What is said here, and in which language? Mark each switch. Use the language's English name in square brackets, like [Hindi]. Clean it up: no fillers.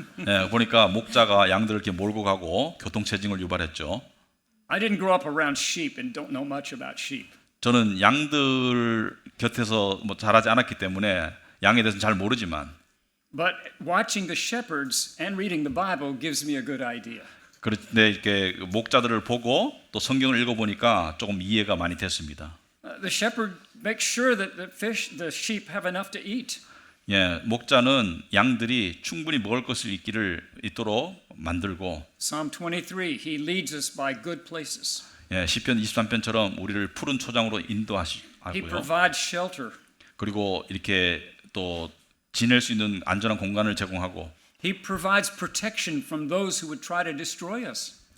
[Korean] 예, 보니까 목자가 양들을 이렇게 몰고 가고 교통체증을 유발했죠. [English] I didn't grow up around sheep and don't know much about sheep. [Korean] 저는 양들 곁에서 뭐 자라지 않았기 때문에 양에 대해서는 잘 모르지만 [English] But watching the shepherds and reading the Bible gives me a good idea. [Korean] 그런데 이렇게 목자들을 보고 또 성경을 읽어보니까 조금 이해가 많이 됐습니다. [English] The shepherd makes sure that the sheep have enough to eat. [Korean] 예, 목자는 양들이 충분히 먹을 것을 있도록 만들고 [English] Psalm 23, he leads us by good places. [Korean] 예, 시편 23편처럼 우리를 푸른 초장으로 [English] He [Korean] 인도하시고요. [English] provides shelter. [Korean] 그리고 이렇게 또 지낼 수 있는 안전한 공간을 제공하고 [English] He provides protection from those who would try to destroy us.